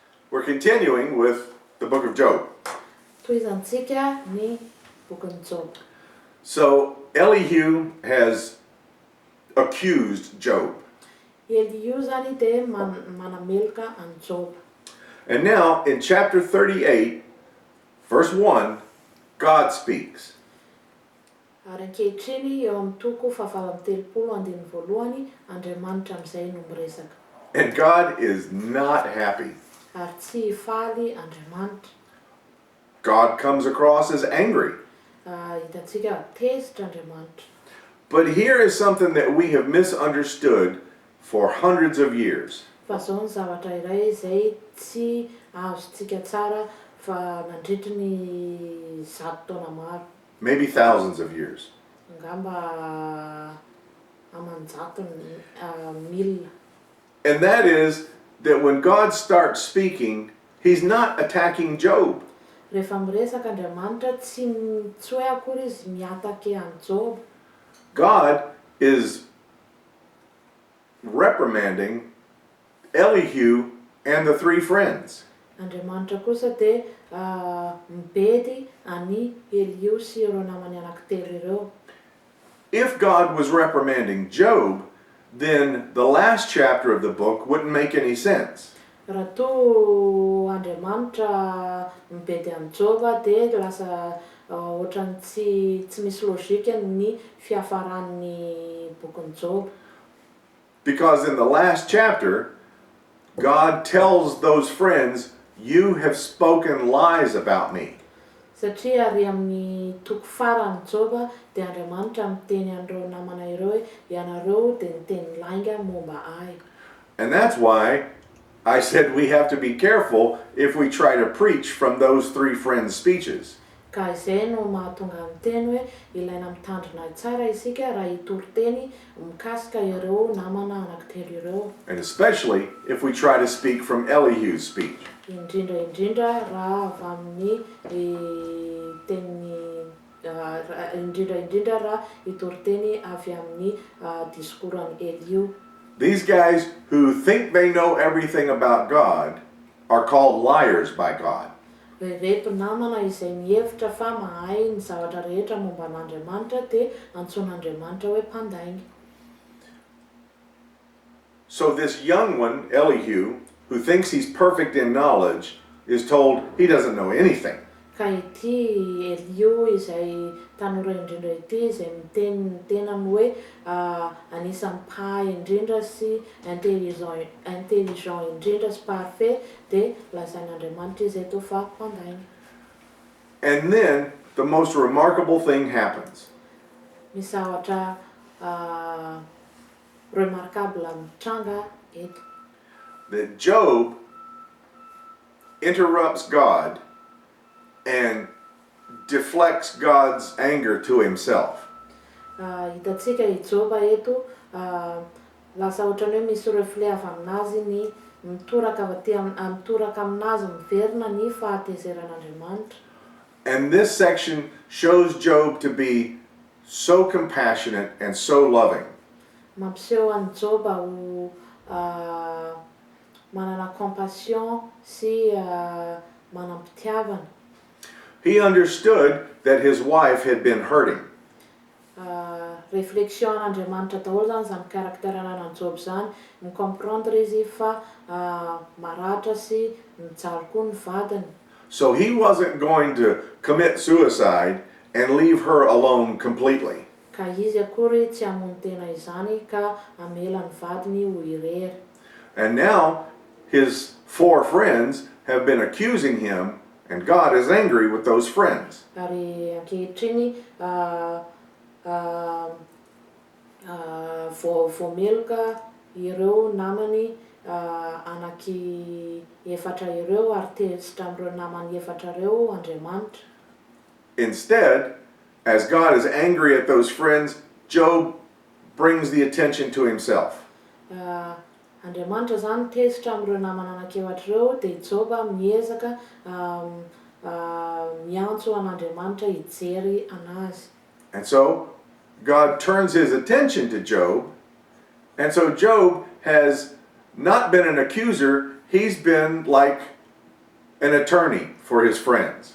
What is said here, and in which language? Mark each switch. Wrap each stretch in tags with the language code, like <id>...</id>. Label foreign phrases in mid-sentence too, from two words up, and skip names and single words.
<en>We're continuing with the book of Job.</en> <mg>Toizantsika ny bokin'ny Job.</mg> <en>So Elihu has accused Job.</en> <mg>Elihu zany de manameloka an Job.</mg> <en>And now in chapter 38, verse 1, God speaks.</en> <mg>Ary ankehitriny eo amin'ny toko fahavalo amby telopolo andiny voalohany Andriamanitra am'izay no miresaka.</mg> <en>And God is not happy.</en> <mg>Ary tsy faly Andriamanitra.</mg> <en>God comes across as angry.</en> <mg>Hitantsika tezitra Andriamanitra.</mg> <en>But here is something that we have misunderstood for hundreds of years.</en> <mg>Fa zao ny zavatra iray izay tsy azontsika tsara fa nandritry ny 100 taona maro.</mg> <en>Maybe thousands of years.</en> <mg>Angamba amanjato milina.</mg> <en>And that is that when God starts speaking, He's not attacking Job.</en> <mg>Rehefa miresaka Andriamanitra tsy hoe akory izy miatake an Job.</mg> <en>God is reprimanding Elihu and the three friends.</en> <mg>Andriamanitra kosa de mibedy ani Elihu sy ireo namany anankitelo ireo.</mg> <en>If God was reprimanding Job, then the last chapter of the book wouldn't make any sense.</en> <mg>Raha to Andriamanitra mibedy an Job de lasa ohatrany tsy misy logika ny fiafaran'ny bokin'ny Job.</mg> <en>Because in the last chapter, God tells those friends, "You have spoken lies about me."</en> <mg>Satria ary amin'ny toko farany Job de Andriamanitra miteny an'ireo namana ireo hoe ianareo de niteny lainga momba ahy.</mg> <en>And that's why I said we have to be careful if we try to preach from those three friends' speeches.</en> <mg>Ka izay no mahatonga miteny hoe ilaina mitandrina tsara isika raha hitory-teny mikasika ireo namana anankitelo ireo.</mg> <en>And especially if we try to speak from Elihu's speech.</en> <mg>Indrindra raha avy amin'ny teny indrindra raha hitory-teny avy amin'ny discours-an'i Elihu.</mg> <en>These guys who think they know everything about God are called liars by God.</en> <mg>Reto namana izay mihevitra fa mahay ny zavatra rehetra momba an'Andriamanitra de antsoin'Andriamanitra hoe mpandainga.</mg> <en>So this young one, Elihu, who thinks he's perfect in knowledge, is told he doesn't know anything.</en> <mg>Ka ity Elihu izay tanora indrindra ity izay miteny tenany hoe anisan'ny mpahay indrindra sy intelligent indrindra sy parfait de lazain'Andriamanitra izy eto fa mpandainga.</mg> <en>And then the most remarkable thing happens.</en> <mg>Misy zavatra remarkable mitranga eto.</mg> <en>That Job interrupts God and deflects God's anger to himself.</en> <mg>Hitantsika i Job eto lasa ohatrany hoe misy reflet avy aminazy ny mitoraka aminazy miverina ny fahatezeran'Andriamanitra.</mg> <en>And this section shows Job to be so compassionate and so loving.</en> <mg>Mampiseho an Job ho manana compassion sy manam-pitiavana.</mg> <en>He understood that his wife had been hurting.</en> <mg>Réflexion an'Andriamanitra daholo zany zany karakteranana an Job zany, micomprendre izy fa maratra sy mijaly koa ny vadiny.</mg> <en>So he wasn't going to commit suicide and leave her alone completely.</en> <mg>Ka izy akory tsy hamono tena izany ka amela ny vadiny ho irery.</mg> <en>And now his four friends have been accusing him, and God is angry with those friends.</en> <mg>Ary ankehitriny voameloka ireo namany anaky efatra ireo ary tezitra amin'ireo namany efatra ireo Andriamanitra.</mg> <en>Instead, as God is angry at those friends, Job brings the attention to himself.</en> <mg>Andriamanitra zany tezitra amin'ireo namana anankefatra ireo de Job miezaka miantso an'Andriamanitra hijery anazy.</mg> <en>And so God turns his attention to Job, and so Job has not been an accuser, he's been like an attorney for his friends.</en>